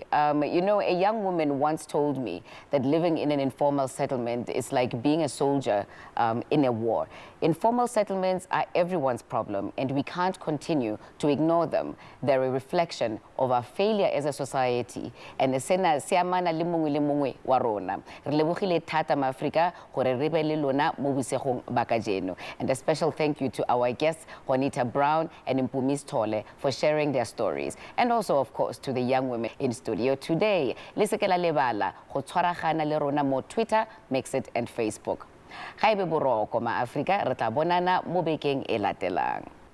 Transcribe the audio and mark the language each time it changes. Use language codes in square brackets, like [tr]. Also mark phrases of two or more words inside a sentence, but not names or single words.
[en] You know, a young woman once told me that living in an informal settlement is like being a soldier in a war. Informal settlements are everyone's problem, and we can't continue to ignore them. They're a reflection of our failure as a society. [tn] And sena siamana le mongwe wa rona. Re lebogile thata maAfrika gore re be le lona mo busegong ba kajeno. [en] And a special thank you to our guests, Juanita Brown and Mpumi Sithole, for sharing their stories. And also, of course, to the young women in studio today. [tn] Le seke la lebala go tshwaragana le rona mo Twitter, Mxit, and Facebook. Ga ebe boroko maAfrika, re tla bonana mo bekeng e latelang.